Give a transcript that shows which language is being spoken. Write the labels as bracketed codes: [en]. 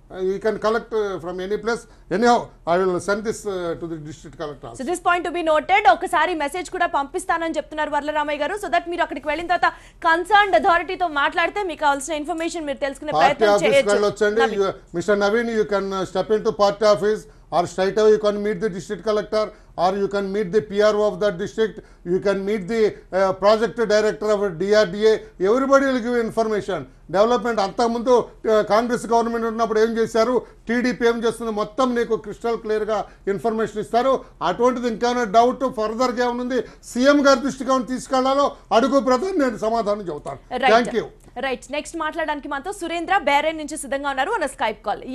[en] You can collect from any place. Anyhow, I will send this to the district collector. So this point to be noted. [te] ఒకసారి message కూడా పంపిస్తానని చెప్తున్నారు వర్ల రామయ్య గారు. So that మీరు అక్కడికి వెళ్ళిన తర్వాత కన్సర్న్డ్ అథారిటీతో మాట్లాడితే మీకు కావాల్సిన ఇన్ఫర్మేషన్ మీరు తెలుసుకునే ప్రయత్నం చేయొచ్చు. Mr. Naveen, you can step into party office, or straight away you can meet the district collector, or you can meet the PRO of that district, you can meet the project director of DRDA. Everybody will give information. Development అంతకుముందు Congress government ఉన్నప్పుడు ఏం చేశారు, TDP ఏం చేస్తుంది, మొత్తం నీకు crystal క్లియర్గా information ఇస్తారు. అటువంటిది ఇంకేమైనా డౌట్ ఫర్దర్గా ఏమనుంది, సీఎం గారి దృష్టికి ఏమైనా తీసుకెళ్లాలో అడుగు బ్రదర్, నేను సమాధానం చెబుతాను. [en] Thank you. [te] రైట్, నెక్స్ట్ మాట్లాడడానికి మనతో సురేంద్ర బేరేన్ నుంచి సిద్ధంగా ఉన్నారు [en] On Skype call.